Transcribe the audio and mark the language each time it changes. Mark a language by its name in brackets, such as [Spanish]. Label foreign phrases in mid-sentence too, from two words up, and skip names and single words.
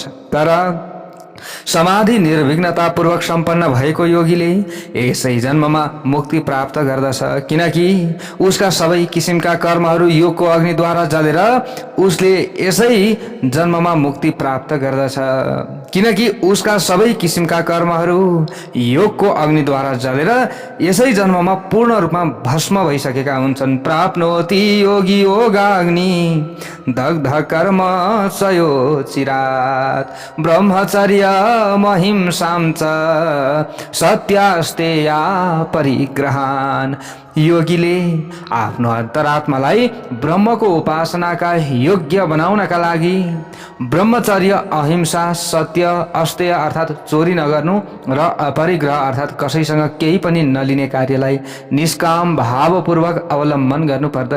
[Nepali] तर समाधि निर्विघ्नतापूर्वक सम्पन्न भएको योगीले यसै जन्ममा मुक्ति प्राप्त गर्दछ, किनकि उसका सबै किसिमका कर्महरू योगको अग्निद्वारा जलेर उसले यसै जन्ममा मुक्ति प्राप्त गर्दछ। किनकि उसका सबै किसिमका कर्महरू योगको अग्निद्वारा जलेर यसै जन्ममा पूर्ण रूपमा भस्म भइसकेका हुन्छन्। [Sanskrit] प्राप्नोति योगी योगाग्नि दग्ध कर्म चयो चिरात ब्रह्मचर्य महिंसां च सत्यास्तेया परिग्रहान। [Nepali] योगीले आफ्नो अन्तरात्मालाई ब्रह्मको उपासनाका योग्य बनाउनका लागि ब्रह्मचर्य, अहिंसा, सत्य, अस्तेय अर्थात् चोरी नगर्नु र अपरिग्रह अर्थात् कसैसँग केही पनि नलिने कार्यलाई निष्काम भावपूर्वक अवलम्बन गर्नुपर्दछ।